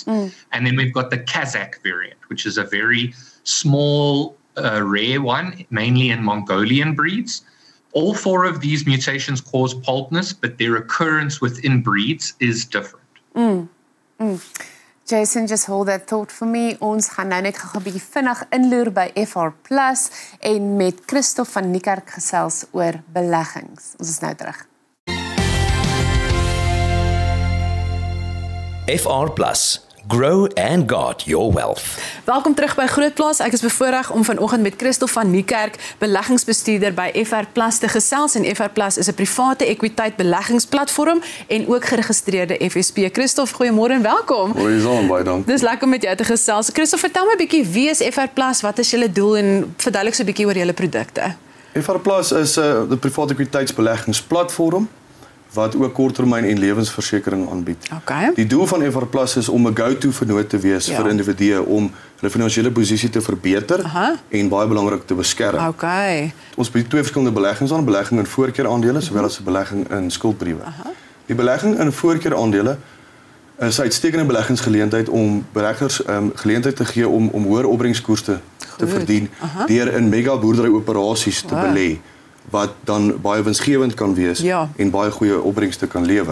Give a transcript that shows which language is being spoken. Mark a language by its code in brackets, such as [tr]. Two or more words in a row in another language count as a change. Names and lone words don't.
[en] And then we've got the Kazakh variant, which is a very small, rare one, mainly in Mongolian breeds. All 4 of these mutations cause polledness, but their occurrence within breeds is different. Jason, just hold that thought for me. [af] Ons gaan nou net gou 'n bietjie vinnig inloer by FR+ en met Christof van Niekerk gesels oor beleggings. Ons is nou terug. FR Plus. [en] Grow and guard your wealth. [af] Welkom terug by GROOTplaas. Ek is bevoorreg om vanoggend met Christof van Niekerk, beleggingsbestuurder by FR Plus te gesels. En FR Plus is 'n private ekwiteit beleggingsplatform en ook geregistreerde FSP. Christof, goeiemôre en welkom. Goeie baie dankie. Dis lekker om met jou te gesels. Christof, vertel my 'n bietjie, wie is FR Plus? Wat is julle doel en verduidelik so 'n bietjie oor julle produkte? FR Plus is 'n private ekwiteitsbeleggingsplatform wat ook korttermyn en lewensversekering aanbied. Okay. Die doel van FR Plus is om 'n go-to vennoot te wees vir individue om hulle finansiële posisie te verbeter en baie belangrik te beskerm. Okay. Ons bied twee verskillende beleggings aan, belegging in voorkeuraandele sowel as 'n belegging in skuldbriewe. Die belegging in voorkeuraandele is 'n uitstekende beleggingsgeleentheid om beleggers geleentheid te gee om hoër opbrengskoerse te verdien deur in mega boerderyoperasies te belê, wat dan baie winsgewend kan wees en baie goeie opbrengste kan lewer.